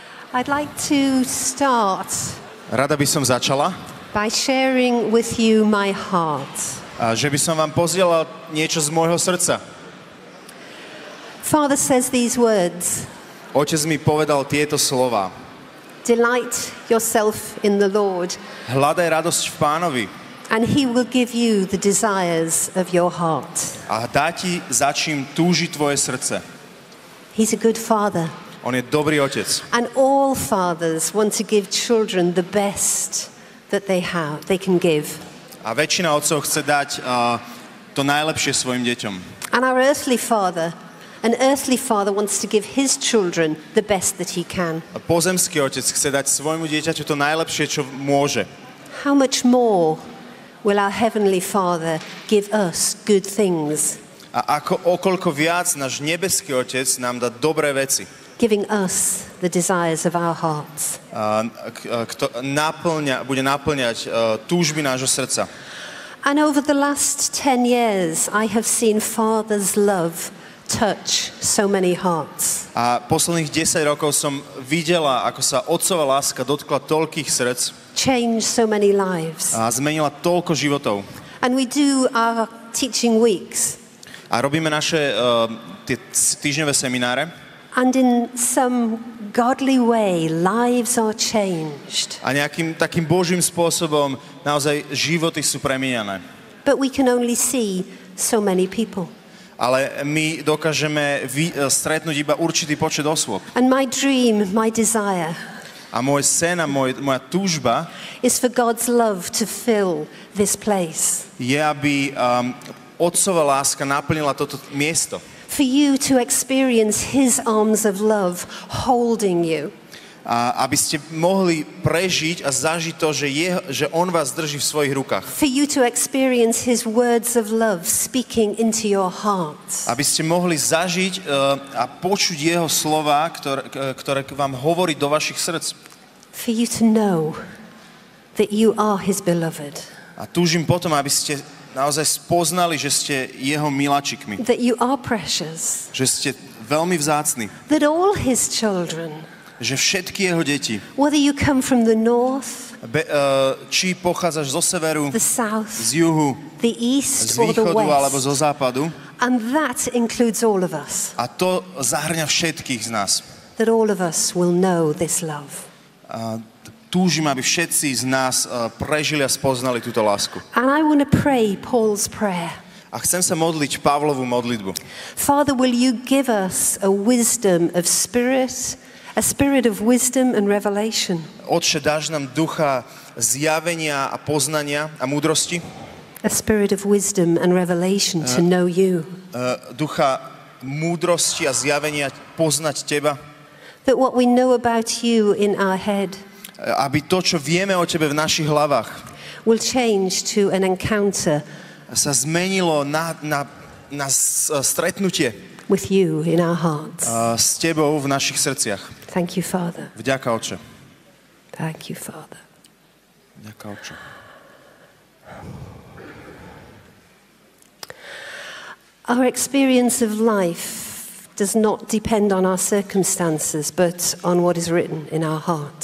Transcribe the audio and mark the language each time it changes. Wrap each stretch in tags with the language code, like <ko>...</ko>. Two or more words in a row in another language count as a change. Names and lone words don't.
<en>I'd like to start</en> <sk>Rada by som začala,</sk> <en>by sharing with you my heart.</en> <sk>že by som vám pozdielal niečo z môjho srdca.</sk> <en>Father says these words,</en> <sk>Otec mi povedal tieto slova.</sk> <en>delight yourself in the Lord,</en> <sk>Hľadaj radosť v Pánovi</sk> <en>and he will give you the desires of your heart.</en> <sk>a dá ti, za čím túži tvoje srdce.</sk> <en>He's a good father.</en> <sk>On je dobrý otec.</sk> <en>And all fathers want to give children the best that they can give.</en> <sk>A väčšina otcov chce dať to najlepšie svojim deťom.</sk> <en>And an earthly father wants to give his children the best that he can.</en> <sk>A pozemský otec chce dať svojmu dieťaťu to najlepšie, čo môže.</sk> <en>How much more will our heavenly Father give us good things?</en> <sk>A okoľko viac náš nebeský otec nám dá dobré veci.</sk> <en>Giving us the desires of our hearts.</en> <sk>Bude naplňať túžby nášho srdca.</sk> <en>And over the last 10 years, I have seen Father's love touch so many hearts.</en> <sk>A posledných 10 rokov som videla, ako sa otcova láska dotkla toľkých srdc.</sk> <en>Change so many lives.</en> <sk>A zmenila toľko životov.</sk> <en>And we do our teaching weeks.</en> <sk>A robíme naše tie týždňové semináre.</sk> <en>And in some godly way, lives are changed.</en> <sk>A nejakým takým božím spôsobom naozaj životy sú premieňané.</sk> <en>But we can only see so many people.</en> <sk>Ale my dokážeme stretnúť iba určitý počet osôb.</sk> <en>And my dream, my desire</en> <sk>A môj sen a moja túžba</sk> <en>is for God's love to fill this place.</en> <sk>je, aby otcova láska naplnila toto miesto.</sk> <en>For you to experience his arms of love holding you.</en> <sk>A aby ste mohli prežiť a zažiť to, že on vás drží v svojich rukách.</sk> <en>For you to experience his words of love speaking into your hearts.</en> <sk>Aby ste mohli zažiť a počuť jeho slova, ktoré vám hovorí do vašich srdc.</sk> <en>For you to know that you are his beloved.</en> <sk>A túžim potom, aby ste naozaj spoznali, že ste jeho miláčikmi.</sk> <en>That you are precious.</en> <sk>Že ste veľmi vzácni.</sk> <en>That all his children,</en> <sk>Že všetky jeho deti,</sk> <en>whether you come from the north,</en> <sk>či pochádzaš zo severu,</sk> <en>the south,</en> <sk>z juhu,</sk> <en>the east</en> <sk>z</sk> <en>or the</en> <sk>východu alebo</sk> <en>west,</en> <sk>zo západu,</sk> <en>and that includes all of us,</en> <sk>a to zahrňa všetkých z nás.</sk> <en>that all of us will know this love.</en> <sk>Túžim, aby všetci z nás prežili a spoznali túto lásku.</sk> <en>And I want to pray Paul's prayer.</en> <sk>A chcem sa modliť Pavlovú modlitbu.</sk> <en>Father, will you give us a wisdom of spirit, a spirit of wisdom and revelation?</en> <sk>Otče, dáš nám ducha zjavenia a poznania a múdrosti?</sk> <en>A spirit of wisdom and revelation to know you.</en> <sk>Ducha múdrosti a zjavenia poznať teba?</sk> <en>That what we know about you in our head</en> <sk>Aby to, čo vieme o tebe v našich hlavách,</sk> <en>will change to an encounter</en> <sk>sa zmenilo na stretnutie</sk> <en>with you in our hearts.</en> <sk>S tebou v našich srdciach.</sk> <en>Thank you, Father.</en> <sk>Vďaka, Otče.</sk> <en>Thank you, Father.</en> <sk>Vďaka, Otče.</sk> <en>Our experience of life does not depend on our circumstances, but on what is written in our heart.</en>